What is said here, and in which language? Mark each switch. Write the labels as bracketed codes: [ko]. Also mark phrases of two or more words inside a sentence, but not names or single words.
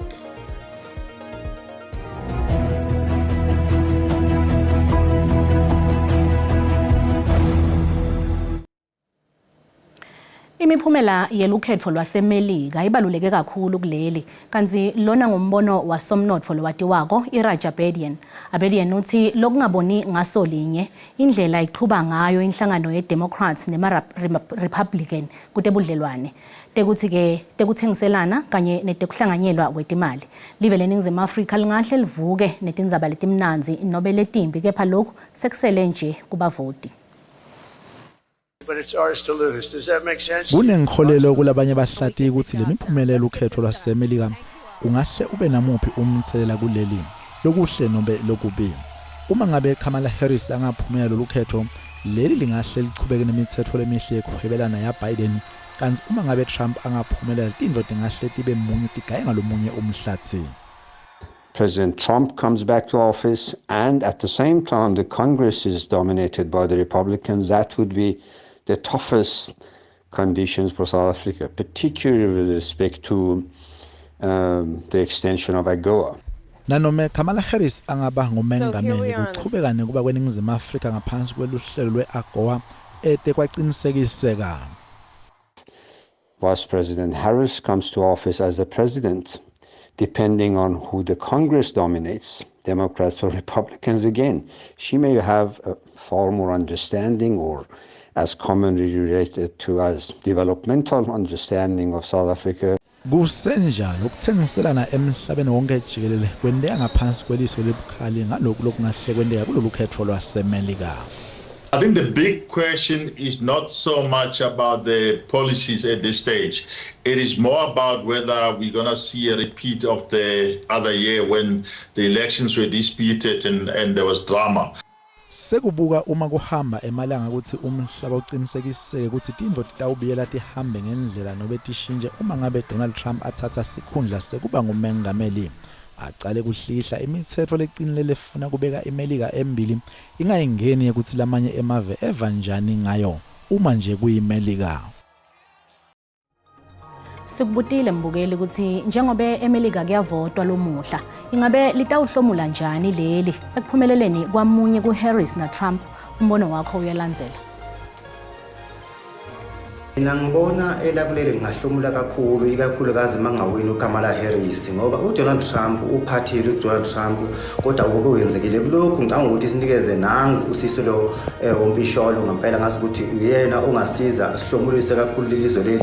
[ss] Imiphumela yelukhetho lwaseMelika ibaluleke kakhulu kuleli kanti lona ngombono wasomnotfo lowatiwako iRaja Abedian uthi lokungaboni ngaso linye indlela iqhuba ngayo inhlangano yeDemocrats nema-Republican kutebudlelwane tekuthengiselana kanye netekuhlanganyelwa kwetimali. Live leNingizimu Afrika lingahle livuke netindzaba letimnanzi nobe letimbi kepha lokhu sekusele nje kubavoti. [en] But it's ours to lose. Does that make sense? [ss] Kunengikholelo kulabanye bahlati ukuthi lemiphumelelo ukhetho lwaseMelika ungahle ube namuphi umthelela kuleli lokuhle nobe lokubi. Uma ngabe Kamala Harris angaphumelela lokhetho leli lingahle lichubeke nemithetho lemihle yokuhwebelana yaBiden kanti uma ngabe Trump angaphumelela tindlo tingahle tibe munye tigaye ngalomunye umhlathi. [en] President Trump comes back to office and at the same time the Congress is dominated by the Republicans, that would be the toughest conditions for South Africa, particularly with respect to the extension of AGOA. [ss] Nanome Kamala Harris angaba ngumengameli kuchubeka nekuba kweNingizimu Afrika ngaphansi kweluhlelo lwe-AGOA etekwaqinisekiseka. [en] Vice President Harris comes to office as the president, depending on who the Congress dominates, Democrats or Republicans again, she may have a far more understanding, or as commonly related to as developmental understanding of South Africa. [ss] Kusenjalo ukuthengiselana emhlabeni wonke jikelele kwendeka ngaphansi kweliso lebukhali ngalokhu lokungahle kwendeka kulolu khetho lwasemelika. [en] I think the big question is not so much about the policies at this stage. It is more about whether we're going to see a repeat of the other year when the elections were disputed and there was drama. [ss] Sekubuka uma kuhamba emalanga ukuthi umhlaba uqinisekiseke ukuthi tindvo titawubiyela tihambe ngendlela nobe tishintshe uma ngabe Donald Trump athatha sikhundla sekuba ngumengameli. Aqale kuhlihla imithetho leqinile lefuna kubeka imelika embili ingayingeni ukuthi lamanye emave evanjani ngayo uma nje kuyimelika. Sikubutile mbukeli ukuthi njengoba emelika kuyavotwa lomuhla ingabe litawuhlomula njani leli ekuphumeleleni kwamunye kuHarris na Trump, umbono wakho uyalandzela. Mina ngibona elakuleli ngahlomula kakhulu ikakhulukazi mangawini uKamala Harris ngoba uDonald Trump uphathile uDonald Trump kodwa ukuyenzekile kulokhu ngicanga ukuthi sinikeze nangu usisi lo umpisholo ngempela ngazi ukuthi uyena ongasiza sihlomulise kakhulu ilizwe leli.